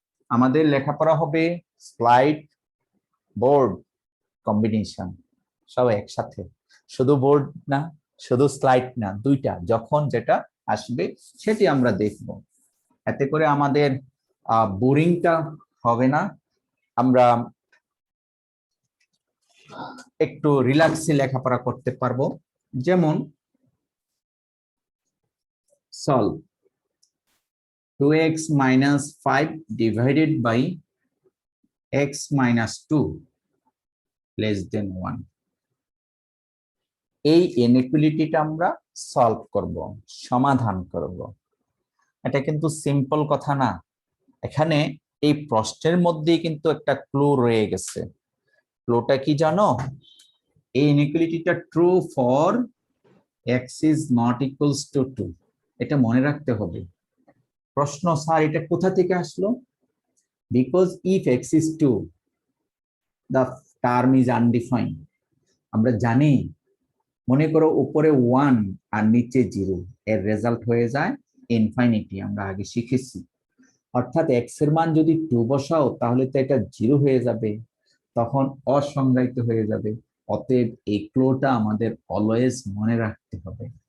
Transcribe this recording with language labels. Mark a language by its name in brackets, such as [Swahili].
[Bangla] আমাদের লেখাপড়া হবে স্লাইড বোর্ড কম্বিনেশন সব একসাথে, শুধু বোর্ড না, শুধু স্লাইড না, দুইটা, যখন যেটা আসবে সেটি আমরা দেখব। এতে করে আমাদের বোরিংটা হবে না, আমরা একটু রিল্যাক্সে লেখাপড়া করতে পারবো। [English] যেমন solve 2x - 5 divided by x - 2 less than 1। [Bangla] এই ইনইকুয়ালিটিটা আমরা সলভ করব, সমাধান করব। এটা কিন্তু সিম্পল কথা না, এখানে এই প্রশ্নের মধ্যেই কিন্তু একটা ক্লু রয়ে গেছে। ক্লুটা কি জানো? এই ইনইকুয়ালিটিটা [English] true for x is not equals to 2, [Bangla] এটা মনে রাখতে হবে। প্রশ্ন, স্যার এটা কোথা থেকে আসলো? [English] because if x is 2 the term is undefined, [Bangla] আমরা জানি, মনে করো উপরে 1 আর নিচে 0, এর রেজাল্ট হয়ে যায় ইনফিনিটি, আমরা আগে শিখেছি। অর্থাৎ এক্স এর মান যদি 2 বসাও তাহলে তো এটা 0 হয়ে যাবে, তখন অসংজ্ঞায়িত হয়ে যাবে। অতএব এই ক্লোটা আমাদের অলওয়েজ মনে রাখতে হবে।